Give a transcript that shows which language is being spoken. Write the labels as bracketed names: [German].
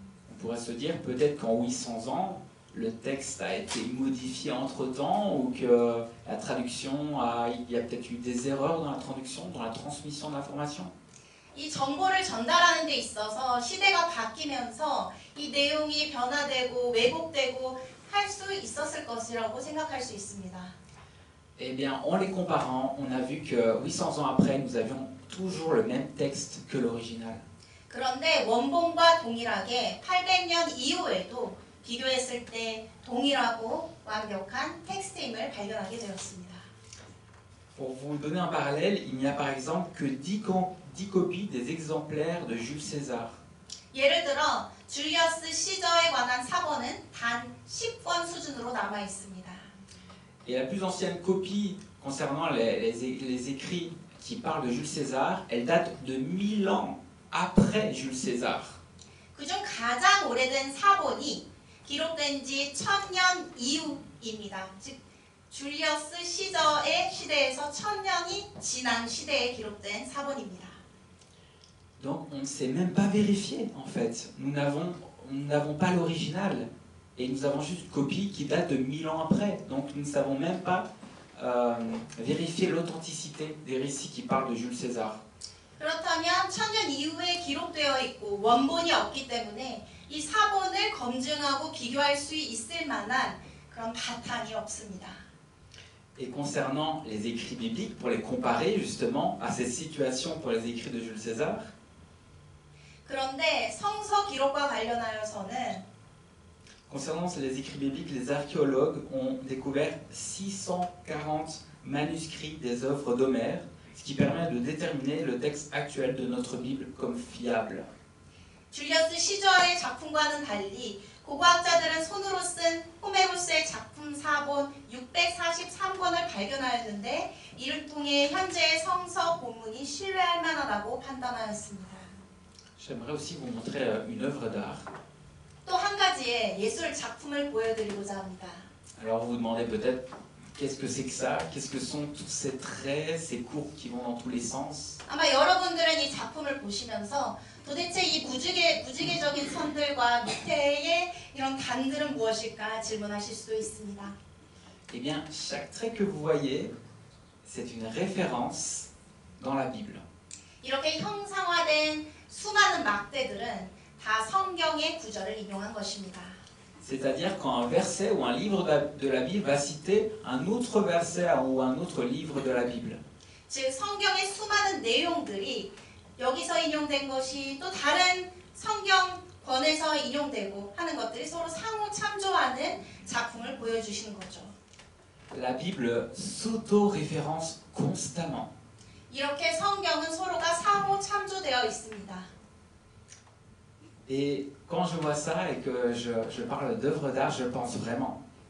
[French] On pourrait se dire peut-être qu'en 800 ans, le texte a été modifié entre-temps ou que la traduction il y a peut-être eu des erreurs dans la traduction, dans la transmission de l'information. [Korean] 이 정보를 전달하는 데 있어서 시대가 바뀌면서 이 내용이 변화되고 왜곡되고 할 수 있었을 것이라고 생각할 수 있습니다. [French] Eh bien, en les comparant, on a vu que 800 ans après, nous avions toujours le même texte que l'original. [Korean] 그런데 원본과 동일하게 800년 이후에도 비교했을 때 동일하고 완벽한 텍스트임을 발견하게 되었습니다. [French] Pour vous donner un parallèle, il n'y a par exemple que 10 copies des exemplaires de Jules César. [Korean] 예를 들어 줄리어스 시저에 관한 사본은 단 10권 수준으로 남아 있습니다. [French] Et la plus ancienne copie concernant les écrits qui parlent de Jules César, elle date de 1000 ans après Jules César. [Korean] 그중 가장 오래된 사본이 기록된 지 1000년 이후입니다. 즉 줄리어스 시저의 시대에서 1000년이 지난 시대에 기록된 사본입니다. [French] Donc on ne sait même pas vérifier en fait. Nous n'avons pas l'original et nous avons juste une copie qui date de 1000 ans après. Donc nous ne savons même pas vérifier l'authenticité des récits qui parlent de Jules César. [Korean] 그렇다면 1000년 이후에 기록되어 있고 원본이 없기 때문에 이 사본을 검증하고 비교할 수 있을 만한 그런 바탕이 없습니다. [French] Et concernant les écrits bibliques, pour les comparer justement à cette situation pour les écrits de Jules César, [Korean] 그런데 성서 기록과 관련하여서는 [French] concernant les écrits bibliques, les archéologues ont découvert 640 manuscrits des œuvres d'Homère, ce qui permet de déterminer le texte actuel de notre Bible comme fiable. [Korean] 줄리어스 시저의 작품과는 달리 고고학자들은 손으로 쓴 호메로스의 작품 사본 643권을 발견하였는데 이를 통해 현재의 성서 본문이 신뢰할 만하다고 판단하였습니다. [French] J'aimerais aussi vous montrer une œuvre d'art. [Korean] 또 한 가지의 예술 작품을 보여드리고자 합니다. [French] Alors vous vous demandez peut-être qu'est-ce que c'est que ça? Qu'est-ce que sont tous ces traits, ces courbes qui vont dans tous les sens? [Korean] 아마 여러분들은 이 작품을 보시면서 도대체 이 무지개적인 선들과 밑에의 이런 단들은 무엇일까 질문하실 수도 있습니다. [French] Eh bien, chaque trait que vous voyez, c'est une référence dans la Bible. [Korean] 이렇게 형상화된 수많은 막대들은 다 성경의 구절을 인용한 것입니다. [French] C'est-à-dire quand un verset ou un livre de la Bible va citer un autre verset ou un autre livre de la Bible. [Korean] 즉 성경의 수많은 내용들이 여기서 인용된 것이 또 다른 성경권에서 인용되고 하는 것들이 서로 상호 참조하는 작품을 보여주시는 거죠. [French] La Bible s'auto-référence constamment. [Korean] 이렇게 성경은 서로가 상호 참조되어 있습니다. [French] Et quand je vois ça et que je parle d'œuvres d'art, je pense vraiment.